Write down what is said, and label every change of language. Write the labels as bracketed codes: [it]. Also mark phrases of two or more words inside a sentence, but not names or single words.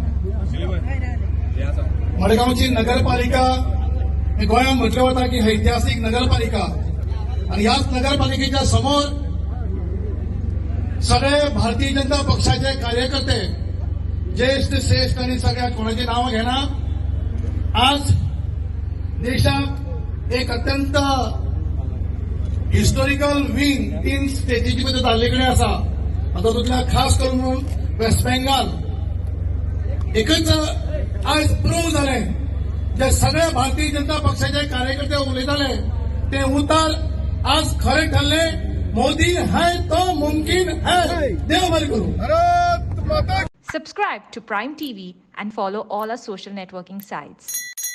[kok] मडगांवची नगरपालिका ही गोंयांत म्हटलें वता की ऐतिहासीक नगरपालिका आणि ह्याच नगरपालिकेच्या समोर सगळे भारतीय जनता पक्षाचे कार्यकर्ते, ज्येष्ठ श्रेष्ठ आणि सगळ्या कोणाची नावं घेना, आज देशात एक अत्यंत [en] historical wing [kok] 3 स्टेटीची भितर जाल्ले कडेन आसा. तातूंतल्या खास करून वेस्ट बेंगाल एकच आज प्रूव्ह जालें. जे सगळे भारतीय जनता पक्षाचे कार्यकर्ते उलयताले ते उतार आज खरे ठरले. [hi] मोदी है तो मुमकिन है. [kok] देव बरें करूं. [en] Subscribe to Prime TV and follow all our social networking sites.